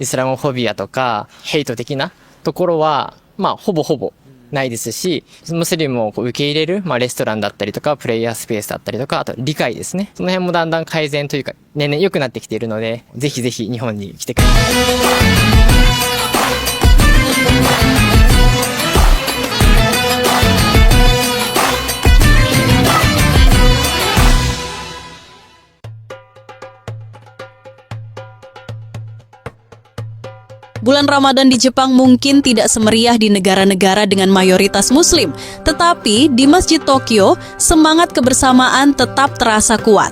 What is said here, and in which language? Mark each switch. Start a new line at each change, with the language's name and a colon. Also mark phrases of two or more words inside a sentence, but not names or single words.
Japanese: イスラムフォビアとかヘイト的なところは、ほぼないですし、ムスリムを受け入れる、レストランだったりとか、プレイヤースペースだったりとか、あと理解ですね。その辺もだんだん改善というか、年々良くなってきているので、ぜひぜひ日本に来てください。
Indonesian: Bulan Ramadan di Jepang mungkin tidak semeriah di negara-negara dengan mayoritas Muslim, tetapi di Masjid Tokyo, semangat kebersamaan tetap terasa kuat.